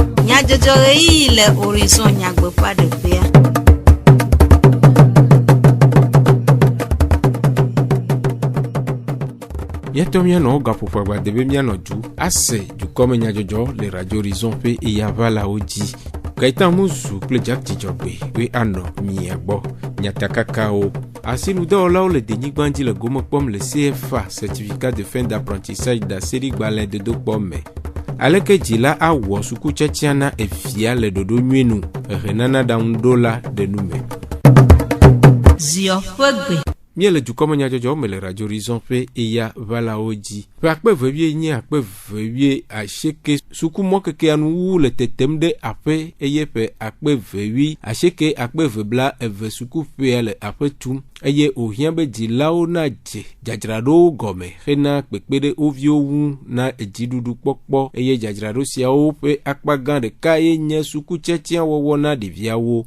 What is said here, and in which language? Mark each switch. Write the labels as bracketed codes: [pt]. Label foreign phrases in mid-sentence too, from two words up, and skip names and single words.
[ee] Le horizon nyagbe pas de père. Aƒetɔ mianɔ gaƒoƒo agbadebe mianɔ du ase dukɔme nyadzɔdzɔ le Radio Horizon ƒe eyavalawo dzi. Gaitan Muzu kple Jack Dzidzɔgbe ƒe anɔ mia gbɔ nyatakakawo. Asinudɔwɔlawo le denyigba dzi le gome kpɔm le CFA [fr] certificat de fin d'apprentissage d'aseri-gbalẽ [ee] dodokpɔ me. Aleke dzila awɔ sukutsɛtia na evia le ɖoɖo nyui nu ehenana ɖaŋuɖola ɖe nu me. Zio ƒe gbe. Miele dukɔme nyadzɔdzɔ me le Radio Horizon ƒe eya valawo dzi. Ƒe akpe vevie nye akpe vevie asieke sukumɔ kekea nuwu le tetem ɖe aƒe eye ƒe akpe vewi asieke akpe vebla eve sukuƒea le aƒe tum eye wòhiã be dzilawo na dze dzadzraɖowo gɔme hena kpekpe ɖe wo viwo ŋu na edziɖuɖu kpɔkpɔ eye dzadzraɖo siawo ƒe akpa gã ɖeka ye nye sukutsɛtia wɔwɔ na ɖeviawo.